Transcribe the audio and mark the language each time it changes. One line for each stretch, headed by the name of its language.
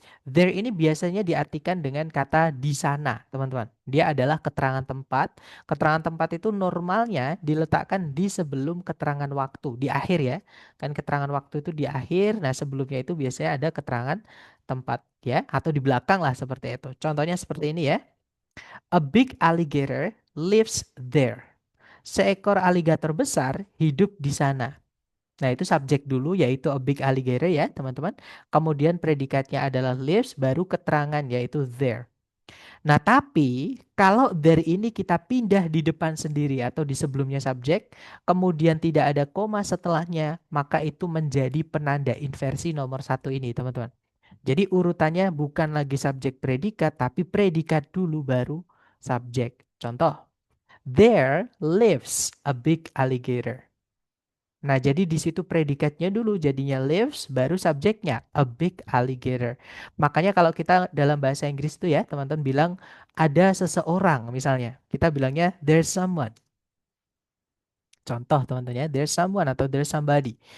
Indonesian: There ini biasanya diartikan dengan kata di sana, teman-teman. Dia adalah keterangan tempat. Keterangan tempat itu normalnya diletakkan di sebelum keterangan waktu, di akhir ya. Kan keterangan waktu itu di akhir. Nah, sebelumnya itu biasanya ada keterangan tempat ya, atau di belakang lah seperti itu. Contohnya seperti ini ya.
English: A big alligator lives there.
Indonesian: Seekor aligator besar hidup di sana. Nah, itu subjek dulu yaitu
English: a big alligator
Indonesian: ya, teman-teman. Kemudian predikatnya adalah lives, baru keterangan yaitu there. Nah, tapi kalau there ini kita pindah di depan sendiri atau di sebelumnya subjek, kemudian tidak ada koma setelahnya, maka itu menjadi penanda inversi nomor 1 ini, teman-teman. Jadi urutannya bukan lagi subjek predikat, tapi predikat dulu baru subjek. Contoh,
English: there lives a big alligator.
Indonesian: Nah, jadi di situ predikatnya dulu jadinya lives, baru subjeknya a big alligator. Makanya kalau kita dalam bahasa Inggris itu ya, teman-teman bilang ada seseorang misalnya. Kita bilangnya
English: there's someone.
Indonesian: Contoh teman-teman ya, there's someone atau
English: there's somebody.